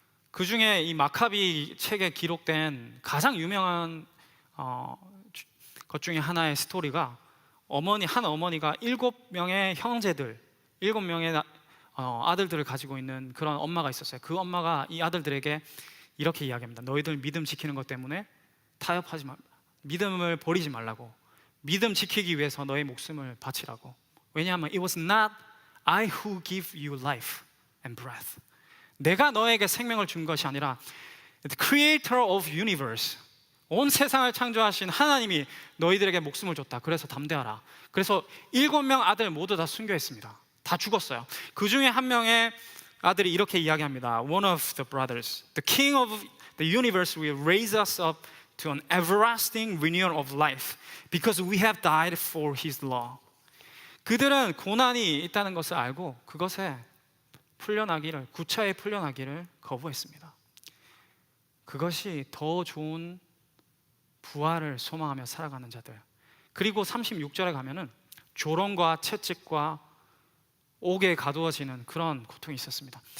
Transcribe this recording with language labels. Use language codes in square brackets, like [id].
[ko] 그 중에 이 마카비 책에 기록된 가장 유명한 것 중에 하나의 스토리가 한 어머니가 7명의 형제들, 7명의 아들들을 가지고 있는 그런 엄마가 있었어요. 그 엄마가 이 아들들에게 이렇게 이야기합니다. 너희들 믿음 지키는 것 때문에 타협하지 마, 믿음을 버리지 말라고, 믿음 지키기 위해서 너의 목숨을 바치라고. 왜냐하면 [en] it was not I who give you life and breath. [ko] 내가 너에게 생명을 준 것이 아니라 [en] the creator of universe, [ko] 온 세상을 창조하신 하나님이 너희들에게 목숨을 줬다. 그래서 담대하라. 그래서 7명 아들 모두 다 순교했습니다. 다 죽었어요. 그 중에 한 명의 아들이 이렇게 이야기합니다. [en] One of the brothers, the king of the universe will raise us up to an everlasting renewal of life because we have died for his law. [ko] 그들은 고난이 있다는 것을 알고 그것에 풀려나기를, 구차에 풀려나기를 거부했습니다. 그것이 더 좋은 부활을 소망하며 살아가는 자들. 그리고 36절에 가면은 조롱과 채찍과 옥에 가두어지는 그런 고통이 있었습니다.